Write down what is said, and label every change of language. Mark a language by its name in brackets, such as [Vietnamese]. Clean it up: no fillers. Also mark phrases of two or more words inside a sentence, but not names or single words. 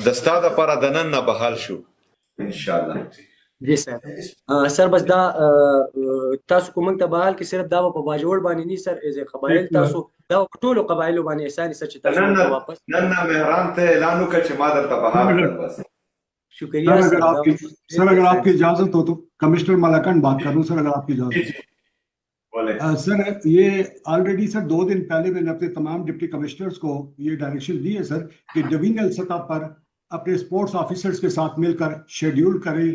[Pashto] د ستا دپاره د نن نه بحال شو انشاءالله. جی سر. سر بس دا تاسو کوم ته بحال کې صرف دا په باجوړ باندې نه سر از قبایل تاسو دا ټولو قبایلو باندې احسان سر چې تاسو واپس نن نه مهران ته اعلان وکړه چې ما درته بحال کړ بس. [Urdu] शुक्रिया سر اگر آپ کی اجازت ہو تو کمشنر ملاکنڈ بات کروں سر اگر آپ کی اجازت ہو. سر یہ آل ریڈی سر 2 دن پہلے میں نے اپنے تمام [English] deputy commissioners [Urdu] کو یہ ڈائریکشن دی ہے سر کہ ڈویژنل سطح پر اپنے [English] sports officers [Urdu] کے ساتھ مل کر شیڈول کریں.